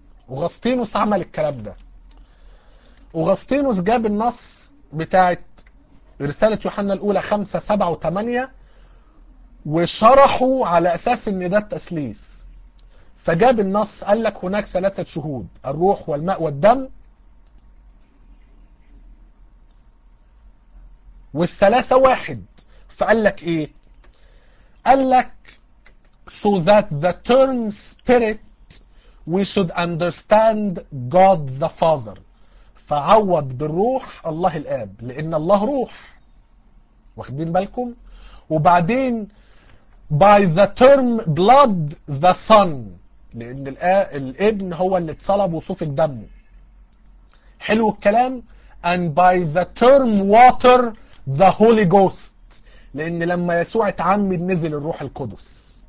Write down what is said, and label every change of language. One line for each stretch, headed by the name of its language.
Arabic: أوغسطينوس عمل الكلام ده. أوغسطينوس جاب النص بتاعت رسالة يوحنا الأولى 5:7 و8 وشرحه على أساس إن ده التثليث. فجاب النص قال لك هناك 3 شهود، الروح والماء والدم، والثلاثة واحد. فقال لك إيه؟ قال لك
English: So that the term spirit we should understand God the Father.
Arabic: فعوض بالروح الله الآب، لأن الله روح. واخدين بالكم؟ وبعدين
English: by the term blood the Son،
Arabic: لأن الابن هو اللي اتصلب وسفك دمه. حلو الكلام؟
English: and by the term water the Holy Ghost،
Arabic: لأن لما يسوع اتعمد نزل الروح القدس.